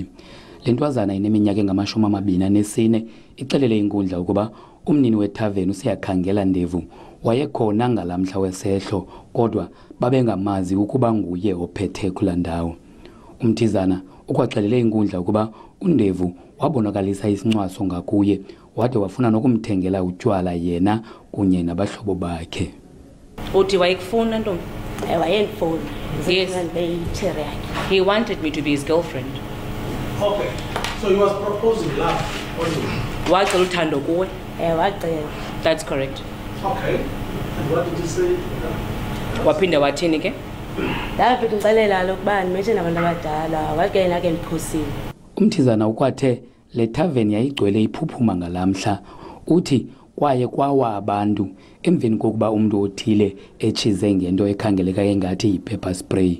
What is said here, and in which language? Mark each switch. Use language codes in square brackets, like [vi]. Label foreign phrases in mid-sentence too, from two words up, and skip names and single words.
[xh] Le ntwazana ineminyaka engama-24 ixelele inkundla ukuba umnini wethaveni usiyakhangela ndevu wayekhona ngalamhla wesehlo kodwa babengamazi ukuba nguye ophethe kula ndawo. Umthizana ukwaxelele inkundla ukuba uNdevu wabonakalisa isincwaso ngakuye wade wafuna nokumthengela utywala yena kunye nabahlobo bakhe. Uthi wayekufuna ntombi? Wayengifuna. [en] Yes. He wanted me to be his girlfriend. Okay. So he was proposing love. [xh] Wacela uthando kuwe? Wacela. [en] That's correct. Okay. And what did you say? [xh] Waphinda wathini ke? Lapho ngixelela lokuba nimethe nabantu abadala wake nake niphusile. Umthizana ukwathe le tavern yayigcwele iphuphuma ngalamhla. Uthi kwaye kwawa abantu emveni kokuba umuntu othile echize ngento ekhangeleka engathi yi- [en] pepper spray.